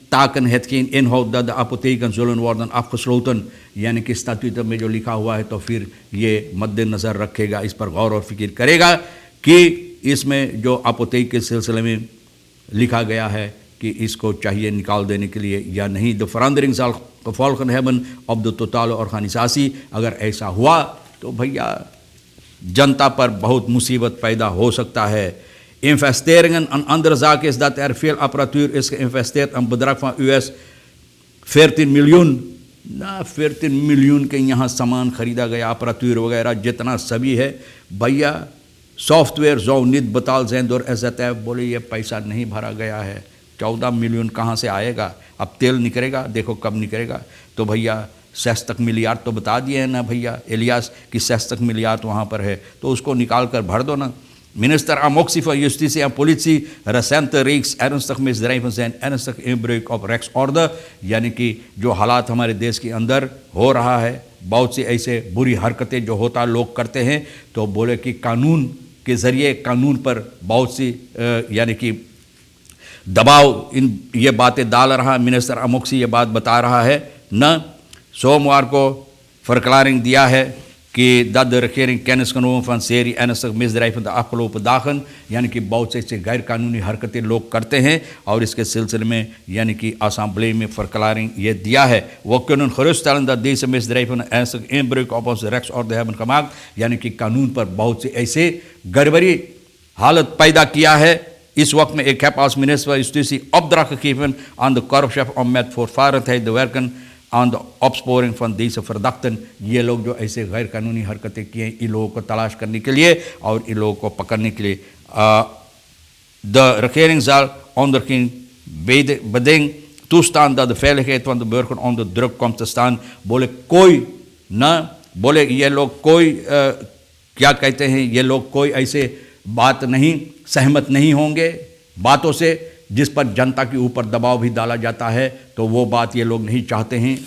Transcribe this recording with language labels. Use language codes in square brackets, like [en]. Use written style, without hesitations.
[nl] taken hetgeen inhoudt dat de apotheken zullen worden afgesloten, [hi] यानी कि statuten में जो लिखा हुआ है, तो फिर ये मद्देनज़र रखेगा, इस पर गौर और फिक्र करेगा कि इसमें जो अपोथेक के सिलसिले में लिखा गया है कि इसको चाहिए निकाल देने के लिए या नहीं। The [nl] verandering zal gevolgen hebben op de totale organisatie, [hi] अगर ऐसा हुआ तो भैया जनता पर बहुत मुसीबत पैदा हो सकता है। [nl] Investeringen, een andere zaak is dat er veel apparatuur is geïnvesteerd, een bedrag van US 14 miljoen। [hi] 14 million के यहाँ सामान खरीदा गया, apparatuur वगैरह जितना सभी है भैया। सॉफ्टवेयर जो नित बताल जैन door SZF बोले ये पैसा नहीं भरा गया है। 14 मिलियन कहाँ से आएगा? अब तेल निकलेगा, देखो कब निकलेगा। तो भैया 66 मिलियार्ड तो बता दिए हैं ना भैया इलियास कि 66 मिलियार्ड वहाँ पर है, तो उसको निकाल कर भर दो ना। [nl] Minister Amoxie van Justitie en Politie, recente reeks ernstig misdrijven zijn ernstig inbreuk op rechtsorde, [hi] यानी कि जो हालात हमारे देश के अंदर हो रहा है, बहुत सी ऐसे बुरी हरकतें जो होता लोग करते हैं, तो बोले कि कानून के ज़रिए कानून पर बहुत सी यानी कि दबाव इन ये बातें डाल रहा। मिनिस्टर अमोक्सी ये बात बता रहा है न, सोमवार को verklaring दिया है कि [nl] dat de regering kennis genomen van serie ernstig misdrijven de afgelopen dagen, [hi] यानी कि बहुत से ऐसे गैर कानूनी हरकतें लोग करते हैं, और इसके सिलसिले में यानी कि असम्बली में verklaring ये दिया है। [nl] We kunnen geruststellen dat deze misdrijven ernstig inbreuk op onze rechtsorde hebben gemaakt, [hi] यानी कि कानून पर बहुत से ऐसे गड़बड़ी हालत पैदा किया है। इस वक्त में [nl] ik heb als minister van Justitie opdracht gegeven aan de korpschef om met voortvarendheid te werken aan de opsporing van deze verdachten। [hi] ये लोग जो ऐसे गैर कानूनी हरकतें किए हैं, इन लोगों को तलाश करने के लिए और इन लोगों को पकड़ने के लिए [nl] de regering zal onder geen beding toestaan dat de veiligheid van de burger onder druk komt te staan। [hi] बोले कोई ना, बोले ये लोग कोई क्या कहते हैं, ये लोग कोई ऐसे बात नहीं सहमत नहीं होंगे बातों से जिस पर जनता के ऊपर दबाव भी डाला जाता है, तो वो बात ये लोग नहीं चाहते हैं।